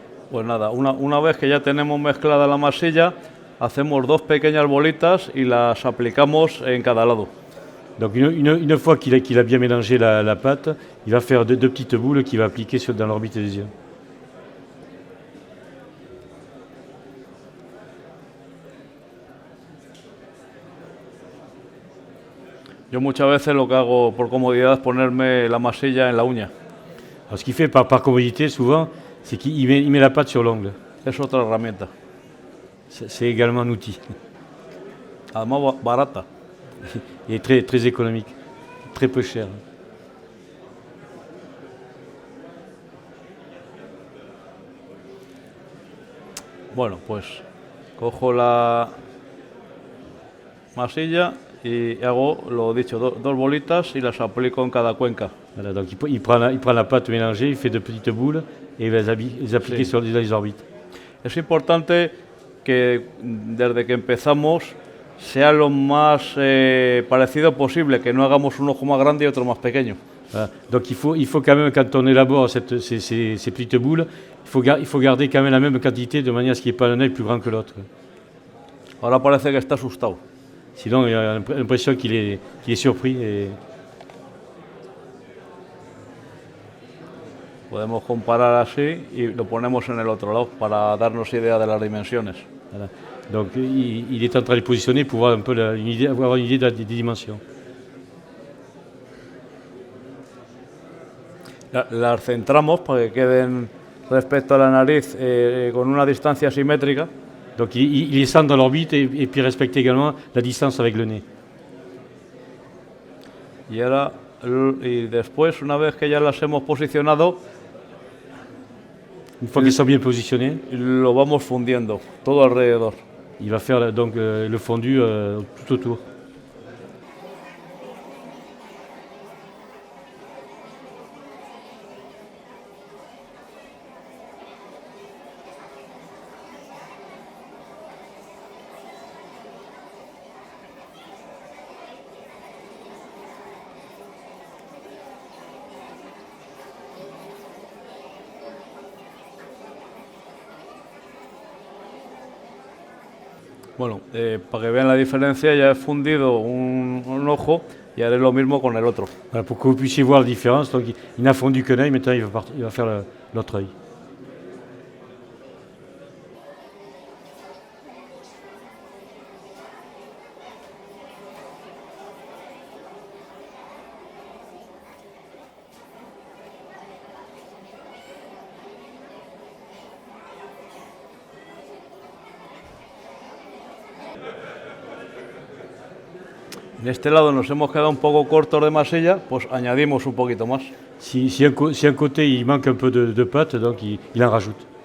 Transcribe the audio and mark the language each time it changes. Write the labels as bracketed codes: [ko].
[es] Pues nada, una vez que ya tenemos mezclada la masilla, hacemos dos pequeñas bolitas y las aplicamos en cada lado. [fr] Donc une fois qu'il a bien mélangé la pâte, il va faire deux petites boules qu'il va appliquer dans l'orbite des yeux. [es] Yo muchas veces lo que hago por comodidad es ponerme la masilla en la uña. [fr] Alors ce qu'il fait par commodité souvent, c'est qu'il met la pâte sur l'ongle. [es] Es otra herramienta. [fr] C'est également un outil. [es] Además barata. [fr] Et très, très économique, très peu cher. [es] Bueno, pues cojo la masilla y hago lo dicho, dos bolitas y las aplico en cada cuenca. [fr] Voilà, donc il prend la pâte mélangée, il fait de petites boules et il va les appliquer sur les orbites. [es] Es importante que desde que empezamos sea lo más parecido posible, que no hagamos un ojo más grande y otro más pequeño. [fr] Voilà. Donc il faut quand même, quand on élabore ces petites boules, il faut garder quand même la même quantité de manière à ce qu'il n'y ait pas un œil plus grand que l'autre. [es] Ahora parece que está asustado. [fr] Sinon, il a l'impression qu'il est surpris. [es] Podemos comparar así y lo ponemos en el otro lado para darnos idea de las dimensiones. [fr] Voilà. Donc il est en train de positionner pour voir un peu avoir une idée des dimensions. [es] Las centramos para que queden respecto a la nariz con una distancia simétrica. [fr] Donc il les centre dans l'orbite et puis respecte également la distance avec le nez. [es] Y después, una vez que ya las hemos posicionado, [fr] Une fois qu'ils sont bien positionnés, [es] lo vamos fundiendo todo alrededor. [fr] il va faire donc le fondu tout autour. [es] Bueno, para que vean la diferencia, ya he fundido un ojo y haré lo mismo con el otro. [fr] Voilà, pour que vous puissiez voir la différence. Donc il n'a fondu qu'un œil, maintenant il va faire l'autre œil. [es] En este lado nos hemos quedado un poco cortos de masilla, pues añadimos un poquito más. [fr] Si un côté il manque un peu de pâte, donc il en rajoute.